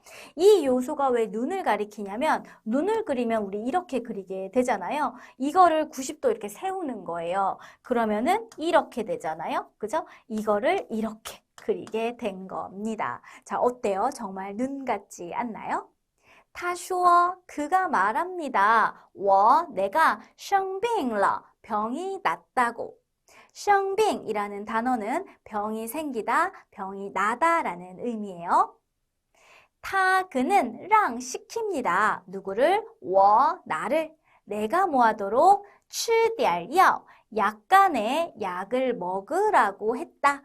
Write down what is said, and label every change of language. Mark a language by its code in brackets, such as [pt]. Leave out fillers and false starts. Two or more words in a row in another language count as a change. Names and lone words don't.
[ko] 이 요소가 왜 눈을 가리키냐면, 눈을 그리면 우리 이렇게 그리게 되잖아요. 이거를 90도 이렇게 세우는 거예요. 그러면은 이렇게 되잖아요. 그죠? 이거를 이렇게 그리게 된 겁니다. 자, 어때요? 정말 눈 같지 않나요? [zh] 他说, [ko] 그가 말합니다. [zh] 我, 내가 生病了, [ko] 병이 났다고. 生病 이라는 단어는 병이 생기다, 병이 나다라는 의미예요. 他, 그는 让 시킵니다. 누구를? 我, 나를. 내가 뭐 하도록? [zh] 吃点药, [ko] 약간의 약을 먹으라고 했다.